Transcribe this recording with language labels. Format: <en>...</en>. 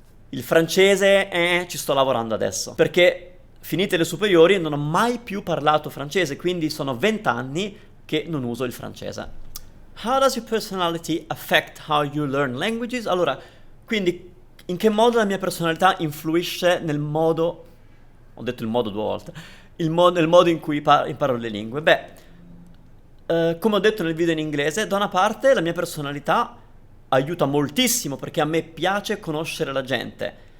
<it>Il francese, ci sto lavorando adesso, perché finite le superiori non ho mai più parlato francese, quindi sono 20 anni che non uso il francese.</it> <en>How does your personality affect how you learn languages?</en> <it>Allora, quindi in che modo la mia personalità influisce nel modo, ho detto il modo 2 volte, nel modo in cui imparo le lingue? Come ho detto nel video in inglese, da una parte la mia personalità aiuta moltissimo perché a me piace conoscere la gente.</it>